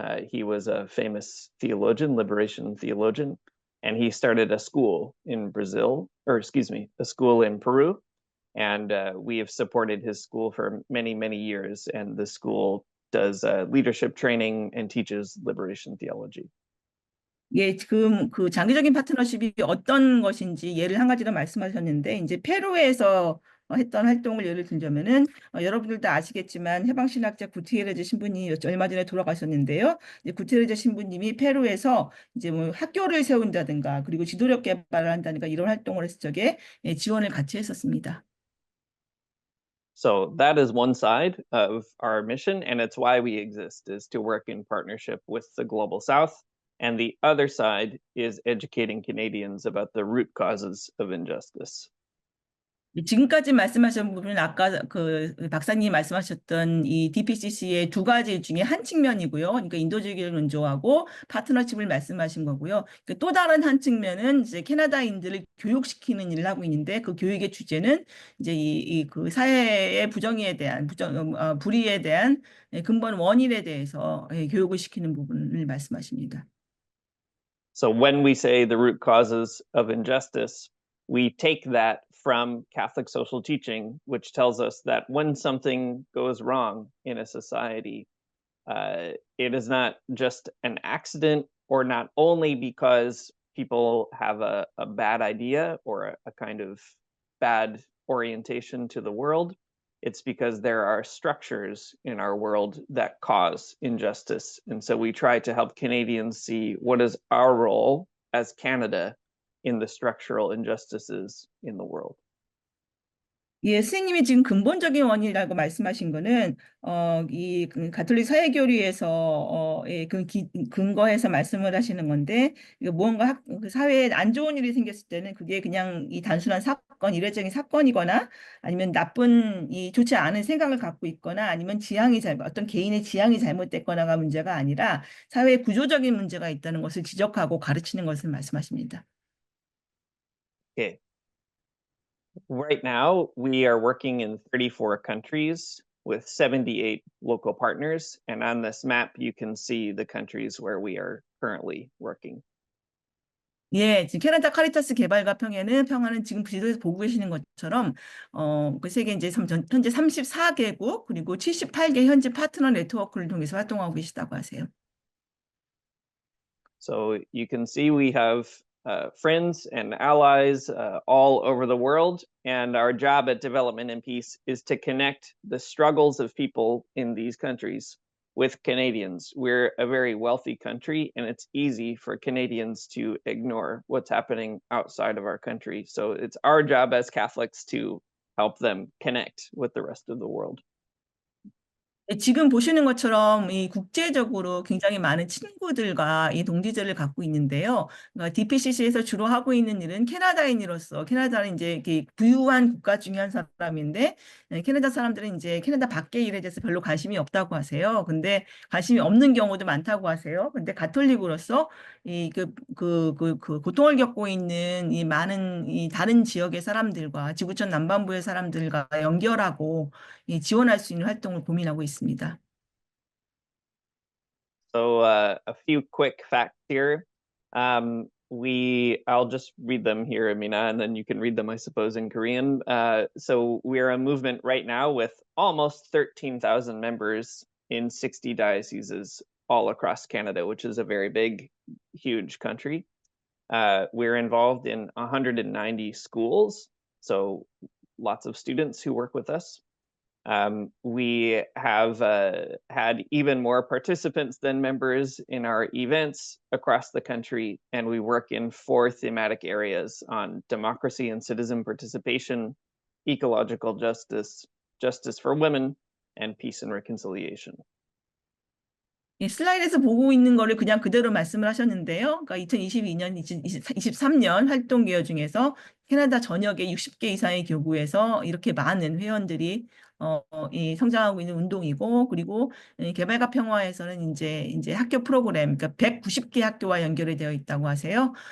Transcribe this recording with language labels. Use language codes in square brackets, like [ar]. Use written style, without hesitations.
[en] He was a famous theologian, liberation theologian, and he started a school in Brazil, or excuse me, a school in Peru. And we have supported his school for many, many years. And the school does leadership training and teaches liberation theology. [ko] 예, 그 장기적인 파트너십이 어떤 것인지 예를 한 가지 더 말씀하셨는데, 이제 페루에서 했던 활동을 예를 들자면은, 여러분들도 아시겠지만 해방신학자 구티에레즈 신부님이 얼마 전에 돌아가셨는데요. 이제 구티에레즈 신부님이 페루에서 이제 뭐 학교를 세운다든가, 그리고 지도력 개발을 한다든가 이런 활동을 했을 적에 지원을 같이 했었습니다. [en] So that is one side of our mission, and it's why we exist, is to work in partnership with the Global South. And the other side is educating Canadians about the root causes of injustice. [ko] 지금까지 말씀하신 부분은 아까 그 박사님이 말씀하셨던 이 DPCC의 두 가지 중에 한 측면이고요. 그러니까 인도주의를 원조하고 파트너십을 말씀하신 거고요. 또 다른 한 측면은 이제 캐나다인들을 교육시키는 일을 하고 있는데, 그 교육의 주제는 이제 그 사회의 부정에 대한 불의에 대한 근본 원인에 대해서 교육을 시키는 부분을 말씀하십니다. [en] So when we say the root causes of injustice, we take that from Catholic social teaching, which tells us that when something goes wrong in a society, it is not just an accident, or not only because people have a bad idea or a kind of bad orientation to the world. It's because there are structures in our world that cause injustice. And so we try to help Canadians see what is our role as Canada in the structural injustices in the world. [ko] 예, 선생님이 지금 근본적인 원인이라고 말씀하신 거는 이 가톨릭 사회교리에서 근거해서 말씀을 하시는 건데, 이거 무언가 그 사회에 안 좋은 일이 생겼을 때는 그게 그냥 이 단순한 사건, 이례적인 사건이거나, 아니면 나쁜 좋지 않은 생각을 갖고 있거나, 아니면 어떤 개인의 지향이 잘못됐거나가 문제가 아니라 사회에 구조적인 문제가 있다는 것을 지적하고 가르치는 것을 말씀하십니다. [en] Okay. Right now, we are working in 34 countries with 78 local partners. And on this map, you can see the countries where we are currently working. [ko] 예, 지금 캐나다 카리타스 개발과 평화는 지금 지도에서 보고 계시는 것처럼 그 세계 이제 현재 34개국 그리고 78개 현지 파트너 네트워크를 통해서 활동하고 계시다고 하세요. [en] So you can see we have friends and allies all over the world, and our job at Development and Peace is to connect the struggles of people in these countries with Canadians. We're a very wealthy country, and it's easy for Canadians to ignore what's happening outside of our country. So it's our job as Catholics to help them connect with the rest of the world. [ko] 지금 보시는 것처럼 이 국제적으로 굉장히 많은 친구들과 이 동지들을 갖고 있는데요. 그러니까 DPCC에서 주로 하고 있는 일은 캐나다인으로서, 캐나다는 이제 이렇게 부유한 국가 중에 한 사람인데, 캐나다 사람들은 이제 캐나다 밖의 일에 대해서 별로 관심이 없다고 하세요. 근데 관심이 없는 경우도 많다고 하세요. 근데 가톨릭으로서 고통을 겪고 있는 이 많은 이 다른 지역의 사람들과 지구촌 남반부의 사람들과 연결하고 지원할 수 있는 활동을 고민하고 있습니다. [en] So a few quick facts here. I'll just read them here, Amina, and then you can read them, I suppose, in Korean. So we're a movement right now with almost 13,000 members in 60 dioceses all across Canada, which is a very big, huge country. We're involved in 190 schools, so lots of students who work with us. We have had even more participants than members in our events across the country, and we work in 4 thematic areas on democracy and citizen participation, ecological justice, justice for women, and peace and reconciliation. [ko] 예, 슬라이드에서 보고 있는 거를 그냥 그대로 말씀을 하셨는데요. 그러니까 2022년, 2023년 활동 기여 중에서 캐나다 전역의 60개 이상의 교구에서 이렇게 많은 회원들이 이 성장하고 있는 운동이고, 그리고 이 개발과 평화에서는 이제 학교 프로그램, 그러니까 190개 학교와 연결이 되어 있다고 하세요.